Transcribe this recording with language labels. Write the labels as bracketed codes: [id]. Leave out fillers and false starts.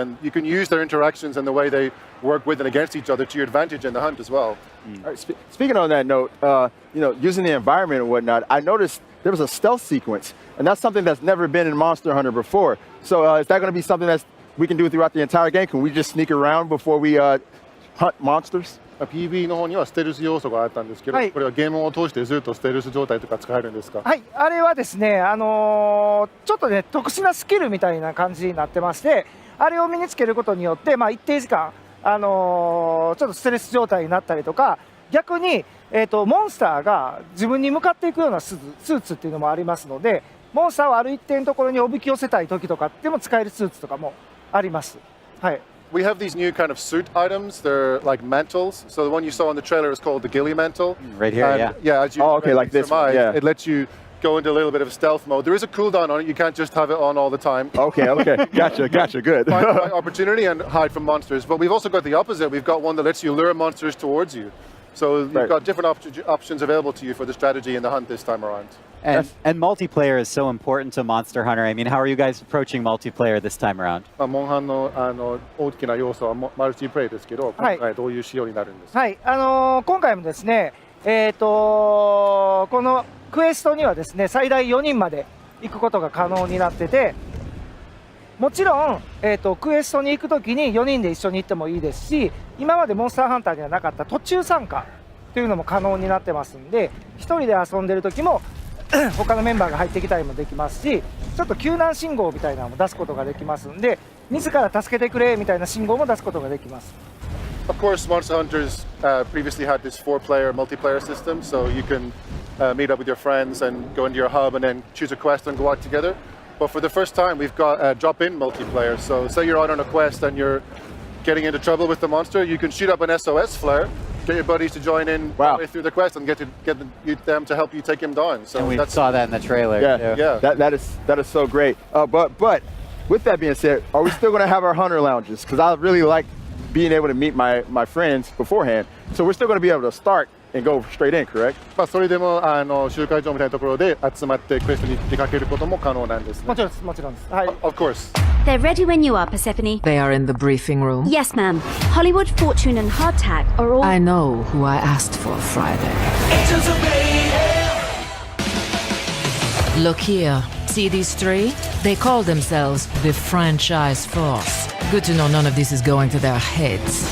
[en] And you can use their interactions and the way they work with and against each other to your advantage in the hunt as well. All right, speaking on that note, you know, using the environment and whatnot, I noticed there was a stealth sequence. And that's something that's never been in Monster Hunter before. So is that going to be something that we can do throughout the entire game? Can we just sneak around before we hunt monsters? [ja] PV の方にはステルス要素があったんですけど、これはゲームを通してずっとステルス状態とか使えるんですか？はい、あれはですね、ちょっとね、特殊なスキルみたいな感じになってまして、あれを身につけることによって、一定時間、ちょっとステルス状態になったりとか、逆に、モンスターが自分に向かっていくようなスーツっていうのもありますので、モンスターをある一定のところにおびき寄せたい時とかでも使えるスーツとかもあります。はい。 [en] We have these new kind of suit items. They're like mantles. So the one you saw in the trailer is called the ghillie mantle. Right here, and, yeah. As you like this one, yeah. It lets you go into a little bit of stealth mode. There is a cooldown on it. You can't just have it on all the time. Okay, gotcha, good. Find opportunity and hide from monsters. But we've also got the opposite. We've got one that lets you lure monsters towards you. So you've got different options available to you for the strategy and the hunt this time around. And multiplayer is so important to Monster Hunter. I mean, how are you guys approaching multiplayer this time around? [ja] モンハンの大きな要素はマルチプレイですけど、今回どういう仕様になるんですか？はい、今回もですね、このクエストにはですね、最大4人まで行くことが可能になってて、もちろん、クエストに行くときに4人で一緒に行ってもいいですし、今までモンスターハンターにはなかった途中参加というのも可能になってますんで、1人で遊んでる時も他のメンバーが入ってきたりもできますし、ちょっと救難信号みたいなのも出すことができますんで、自ら助けてくれみたいな信号も出すことができます。 [en] Of course, Monster Hunters previously had this 4-player multiplayer system, so you can meet up with your friends and go into your hub and then choose a quest and go out together. But for the first time, we've got drop-in multiplayer. So say you're out on a quest and you're getting into trouble with the monster, you can shoot up an SOS flare, get your buddies to join in halfway through the quest and get them to help you take him down. So and we saw that in the trailer. Yeah. That is so great. But with that being said, are we still going to have our hunter lounges? Because I really like being able to meet my friends beforehand. So we're still going to be able to start and go straight in, correct? [ja] それでも集会場みたいなところで集まってクエストに出かけることも可能なんですね。もちろんです、もちろんです。はい。 [en] Of course. They're ready when you are, Persephone. They are in the briefing room? Yes, ma'am. Hollywood, Fortune, and Hardtack are all... I know who I asked for Friday. Look here. See these three? They call themselves the Franchise Force. Good to know none of this is going to their heads.